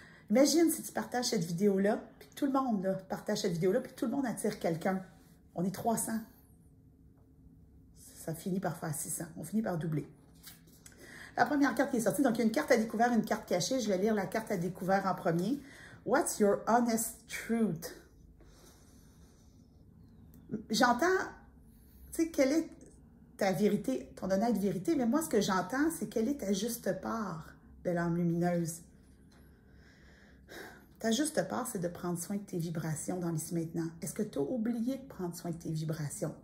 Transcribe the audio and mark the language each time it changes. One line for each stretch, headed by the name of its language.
French: Imagine si tu partages cette vidéo-là, puis tout le monde là, partage cette vidéo-là, puis tout le monde attire quelqu'un. On est 300. Ça finit par faire 600. On finit par doubler. La première carte qui est sortie, donc il y a une carte à découvert, une carte cachée. Je vais lire la carte à découvert en premier.
English: What's your honest truth?
French: J'entends, tu sais, quelle est ta vérité, ton honnête vérité, mais moi, ce que j'entends, c'est quelle est ta juste part, belle âme lumineuse. Ta juste part, c'est de prendre soin de tes vibrations dans l'ici maintenant. Est-ce que tu as oublié de prendre soin de tes vibrations?